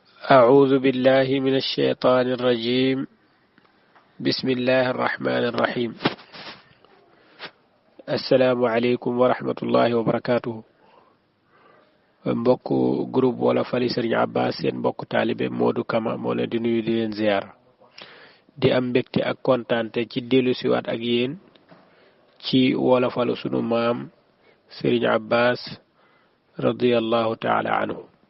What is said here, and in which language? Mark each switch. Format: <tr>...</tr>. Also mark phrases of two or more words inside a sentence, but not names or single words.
<ar>أعوذ بالله من الشيطان الرجيم بسم الله الرحمن الرحيم السلام عليكم ورحمة الله وبركاته</ar> <wo>mbokk groupe wala fali Serigne Abbas seen mbokk talibé Modou Kama mo leen di nuyu di leen ziar di am mbégte ak kontante ci delu ci wat ak yeen ci wala falu sunu maam Serigne Abbas</wo> <ar>رضي الله تعالى عنه</ar>